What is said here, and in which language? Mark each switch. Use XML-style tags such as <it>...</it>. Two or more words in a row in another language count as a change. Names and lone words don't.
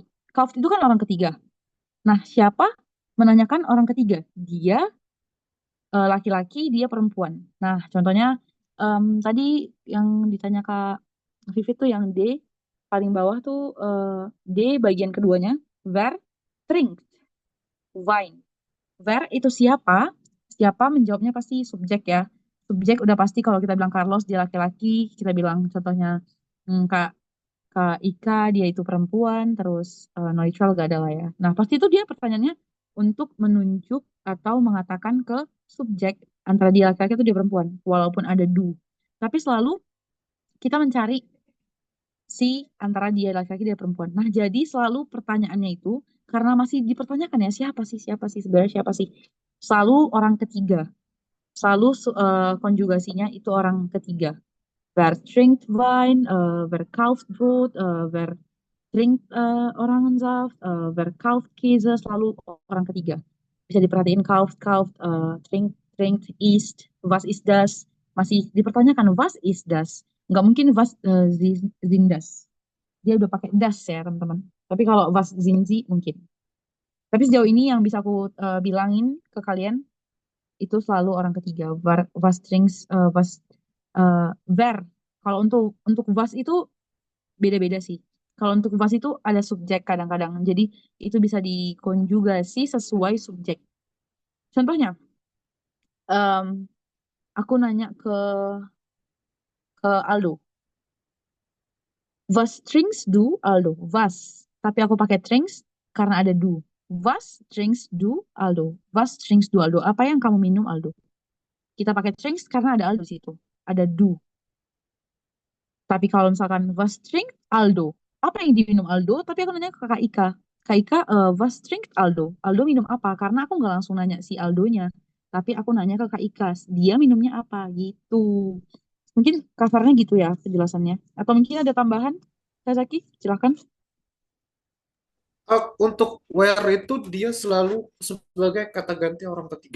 <id>Kauft itu kan orang ketiga. Nah, siapa menanyakan orang ketiga? Dia laki-laki, dia perempuan. Nah, contohnya tadi yang ditanya Kak Vivi tuh yang D, paling bawah tuh D bagian keduanya,</id> <de>wer trinkt Wein.</de> <id>Wer itu siapa? Siapa menjawabnya pasti subjek ya. Subjek udah pasti kalau kita bilang Carlos dia laki-laki, kita bilang contohnya Kak Kak Ika dia itu perempuan, terus neutral gak ada lah ya. Nah, pasti itu dia pertanyaannya untuk menunjuk atau mengatakan ke subjek antara dia laki-laki atau dia perempuan, walaupun ada do. Tapi selalu kita mencari si antara dia laki-laki dia perempuan. Nah, jadi selalu pertanyaannya itu karena masih dipertanyakan ya siapa sih sebenarnya siapa sih? Selalu orang ketiga. Selalu konjugasinya itu orang ketiga.</id> <de>Wer trinkt Wein, wer kauft Brot, wer trinkt Orangensaft, wer kauft Käse,</de> <id>selalu orang ketiga. Bisa diperhatiin kauft, trinkt, ist,</id> <de>was ist das?</de> <id>Masih dipertanyakan</id> <de>was ist das? Nggak mungkin was sind das.</de> <id>Dia udah pakai das ya teman-teman. Tapi kalau</id> <de>was sind sie</de> <id>mungkin. Tapi sejauh ini yang bisa aku bilangin ke kalian itu selalu orang ketiga.</id> <de>Was trinks, wer.</de> <id>Kalau untuk was itu beda-beda sih. Kalau untuk was itu ada subjek kadang-kadang. Jadi itu bisa dikonjugasi sesuai subjek. Contohnya, em, aku nanya ke Aldo.</id> <de>Was trinkst du, Aldo? Was.</de> <id>Tapi aku pakai trinkst karena ada du.</id> <de>Was trinkst du, Aldo? Was trinkst du, Aldo?</de> <id>Apa yang kamu minum, Aldo? Kita pakai trinkst karena ada Aldo di situ. Ada du. Tapi kalau misalkan</id> <de>was trinkt Aldo,</de> <id>apa yang diminum Aldo? Tapi aku nanya ke Kak Ika. Kak Ika,</id> <de>was trinkt Aldo?</de> <id>Aldo minum apa? Karena aku nggak langsung nanya si Aldonya. Tapi aku nanya ke Kak Ika, dia minumnya apa? Gitu. Mungkin kasarnya gitu ya penjelasannya. Atau mungkin ada tambahan? Kak Zaki, silakan. Untuk where itu dia selalu sebagai kata ganti orang ketiga.</id>